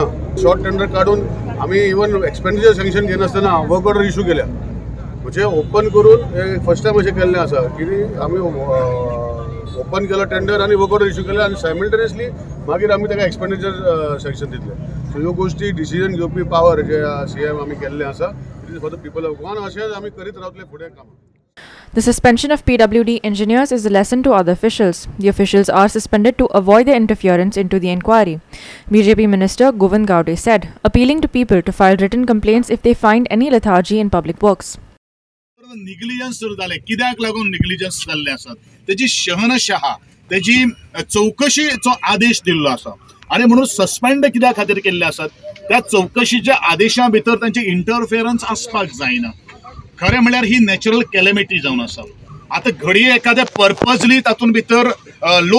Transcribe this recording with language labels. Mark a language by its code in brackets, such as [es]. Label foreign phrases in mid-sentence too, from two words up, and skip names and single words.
[kok] शॉर्ट टेंडर काडून आमी इवन [en] expenditure sanction [kok] घेनासतना [en] work order issue [kok] केल्या म्हणजे ओपन करून हे [en] first time [kok] अशें केल्लें आसा की आमी ओपन केलो टेंडर आनी [en] work order issue [kok] केले आनी सायमल्टेनियसली मागीर आमी ताका [en] expenditure sanction [kok] दितले. सो ह्यो गोश्टी डिसिजन घेवपी पावर जे CM आमी केल्लें आसा [en] it is for the people of Goa. [kok] अशेंच आमी करीत रावतले फुडें काम. [en] The suspension of PWD engineers is a lesson to other officials. The officials are suspended to avoid their interference into the inquiry, BJP Minister Govind Gowde said, appealing to people to file written complaints if they find any lethargy in public works. [kok] निग्लिजन्स सुरू झाले कित्याक लागून निग्लिजन्स जाल्ले आसात तेजी शहनशाह तेजी चौकशीचो आदेश दिल्लो आसा आणि म्हणून सस्पेंड कित्या खातीर केल्ले आसात त्या चौकशीच्या आदेशा भितर तांचे इंटरफियरन्स आसपाक जायना खरें म्हळ्यार ही [en] natural calamity [kok] जावन आसा आता घडये एखाद्या पर्पजली तातून भितर लो